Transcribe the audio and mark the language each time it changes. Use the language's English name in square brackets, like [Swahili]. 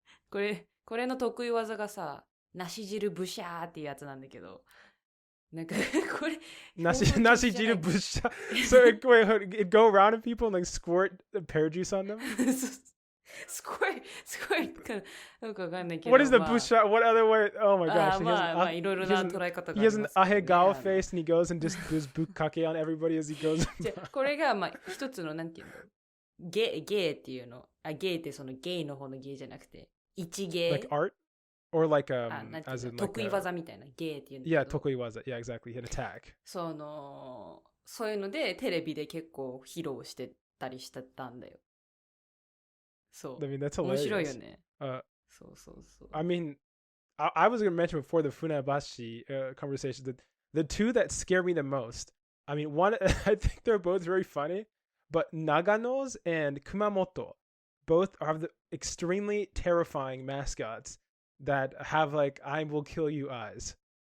[Japanese] これの得意技がさ、梨汁ブシャーっていうやつなんだけど。なんかこれ梨汁ぶっしゃ [English] So it go around at people and like squirt pear juice on them? [Japanese] squirt なんかわかんないけど [English] What is the ぶっしゃ What other way? Oh my gosh. [Japanese] まあいろいろな捉え方があります。 [English] He has an ahegao face and he goes and just does bukkake on everybody as he goes. [Japanese] これがまあ一つのなんていうのゲイっていうのゲイってそのゲイの方のゲイじゃなくて一ゲイ [English] Like art?Or like as in [Japanese] 得意技みたいなゲーっていうんだけど。 [English] Yeah, 得意技。Yeah, exactly. An attack. [Japanese] そういうのでテレビで結構披露してたりしてたんだよ。そう。 [English] I mean, that's hilarious. [Japanese] 面白いよね。そう。 [English] I mean, I was going to mention before the Funabashi conversation that the two that scare me the most. I mean, one, I think they're both very funny, but Nagano's and Kumamoto both have the extremely terrifying mascots.That have like I will kill you eyes.